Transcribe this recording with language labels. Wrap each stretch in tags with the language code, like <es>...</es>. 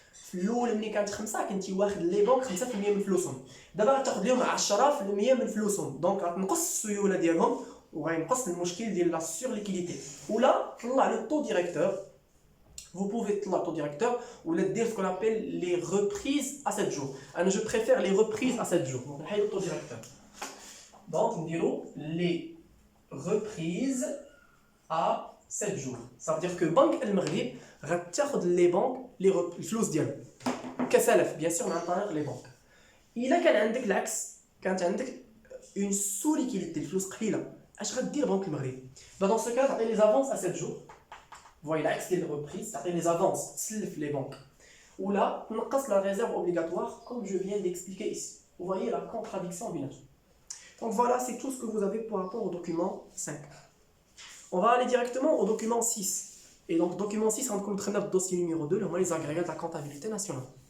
<ar>في الاول ملي كانت 5 كنتي واخد لي بنك 5% من فلوسهم. دابا غتاخذ لهم 10% من فلوسهم. دونك غتنقص السيوله ديالهم وغينقص المشكل ديال لا سورليكيديتي. ولا طلع لو طو ديريكتور.</ar> <fr>Vous pouvez طلع طو ديريكتور</fr> <ar>ولا دير</ar> <fr>ce qu'on appelle les reprises à 7 jours. انا je préfère les reprises à 7 jours.</fr> <ar>Donc نحيدو طو ديريكتور.</ar> <fr>Donc نديرو les reprises à 7 jours. Ça veut dire que</fr> <ar>Banque el-Maghrib غتاخذ لي بنك الفلوس ديالهم كسلف bien sûr عن طريق لي بنك. الا كان عندك العكس كانت عندك une sous-liquidité الفلوس قليله اش غدير بنك المغرب؟</ar> <fr>Dans ce cas</fr> <ar>تعطي</ar> <fr>les avances à 7 jours. Voyez l'axe</fr> <ar>ديال الريبريز تعطي les avances تسلف لي بنك</ar> <fr>ou là, on casse la réserve obligatoire, comme je viens d'expliquer ici. Vous voyez la contradiction binâre. Donc voilà, c'est tout ce que vous avez par rapport au document 5. On va aller directement au document 6. Et donc, document 6, on va le dossier numéro 2, les agrégats de la comptabilité nationale.</fr>